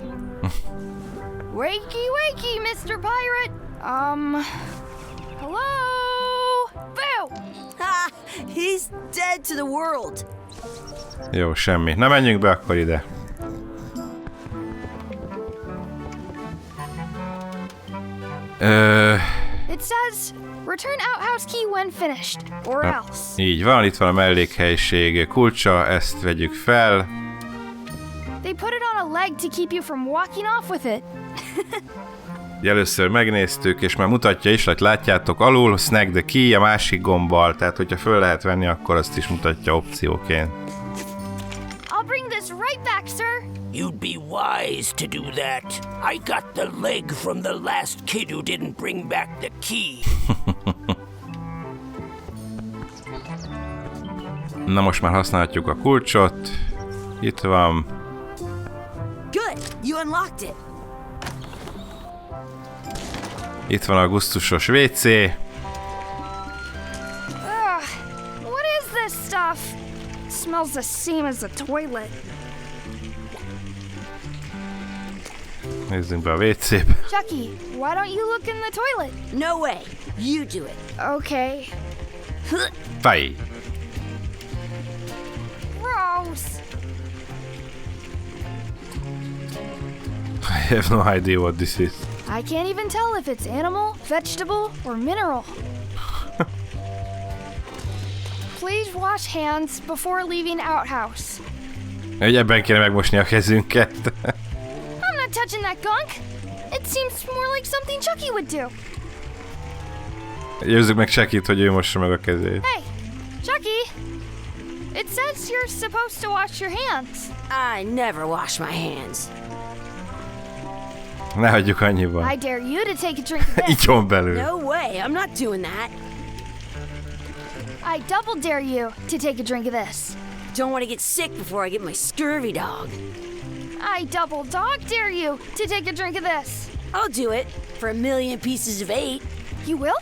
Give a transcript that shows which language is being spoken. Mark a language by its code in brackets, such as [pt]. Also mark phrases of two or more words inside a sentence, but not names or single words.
[en] Wakey, wakey, Mr. Pirate. Hello? Boo! Ha! He's dead to the world. [hu] Jó, semmi. Na menjünk be akkor ide. [en] It says, return outhouse key when finished, or else. [hu] Így van, itt van a mellékhelyiség kulcsa, ezt vegyük fel. [en] They put it on a leg to keep you from walking off with it. [hu] Először megnéztük, és már mutatja is, hogy látjátok alul, [en] snag the key [hu] a másik gombbal, tehát hogyha föl lehet venni, akkor azt is mutatja opcióként. [en] I'll bring this right back, sir. You'd be wise to do that. I got the leg from the last kid who didn't bring back the key. [hu] Na most már használhatjuk a kulcsot. Itt van. [en] Good, you unlocked it. [hu] Itt van a gusztusos WC. [en] Ugh, what is this stuff? It smells the same as the toilet. [hu] Nézzünk be a WC-be. [en] Chucky, why don't you look in the toilet? No way, you do it. Okay. [hu] Fej! [en] Gross. I have no idea what this is. I can't even tell if it's animal, vegetable, or mineral. Please wash hands before leaving outhouse. [hu] Ebben kéne megmosni a kezünket. [en] I'm not touching that gunk. It seems more like something Chucky would do. [hu] Győzzük meg Chucky-t, hogy ő mossa meg a kezét. [en] Hey, Chucky! It It says you're supposed to wash your hands. I never wash my hands. [hu] Ne hagyjuk annyiban. [en] I dare you to take a drink of this. [hu] Igyon belül. [en] No way, I'm not doing that. I double dare you to take a drink of this. Don't want to get sick before I get my scurvy dog. I double dog dare you to take a drink of this. I'll do it for 1,000,000 pieces of 8. You will?